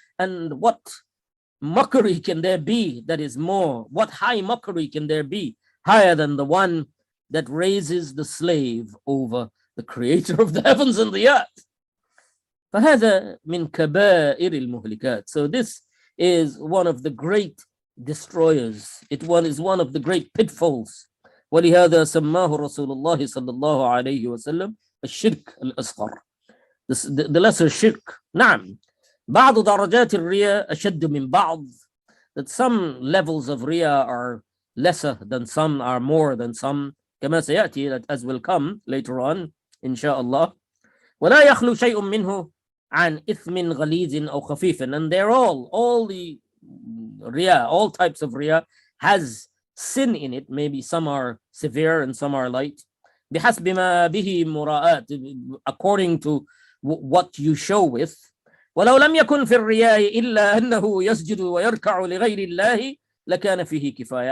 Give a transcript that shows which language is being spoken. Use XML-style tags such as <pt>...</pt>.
<en>And what mockery can there be that is more, what high mockery can there be higher than the one that raises the slave over the creator of the heavens and the earth?</en> <ar>فهذا من كبائر المهلكات.</ar> <en>So this is one of the great destroyers. It is one of the great pitfalls.</en> <ar>ولهذا سماه رسول الله صلى الله عليه وسلم الشرك الأصغر.</ar> <en>The lesser shirk.</en> <ar>نعم. بعض درجات الرياء أشد من بعض.</ar> <en>That some levels of riya are lesser than some, are more than some.</en> <ar>كما سيأتي,</ar> <en>that as will come later on</en> <ar>إن شاء الله. ولا يخلو شيء منه عن إثم غليظ أو خفيف.</ar> <en>And they're all the riya, all types of riya has sin in it. Maybe some are severe and some are light.</en> <ar>بحسب ما به مراءات,</ar> <en>according to what you show with.</en> <ar>ولو لم يكن في الرياء إلا أنه يسجد ويركع لغير الله لكان فيه كفاية.</ar>